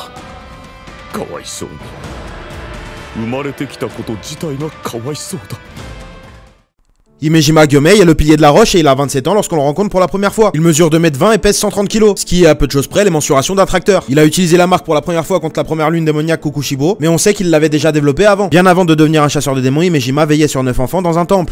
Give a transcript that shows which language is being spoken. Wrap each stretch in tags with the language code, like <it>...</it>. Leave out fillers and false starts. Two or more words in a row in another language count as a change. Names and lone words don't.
<ja>かわいそうに。生まれてきたこと自体がかわいそうだ。</ja> <fr>Himejima Gyomei est le pilier de la roche et il a 27 ans lorsqu'on le rencontre pour la première fois. Il mesure 2,20 m et pèse 130 kg, ce qui est à peu de choses près les mensurations d'un tracteur. Il a utilisé la marque pour la première fois contre la première lune démoniaque Kokushibo, mais on sait qu'il l'avait déjà développé avant. Bien avant de devenir un chasseur de démons, Himejima veillait sur 9 enfants dans un temple.</fr>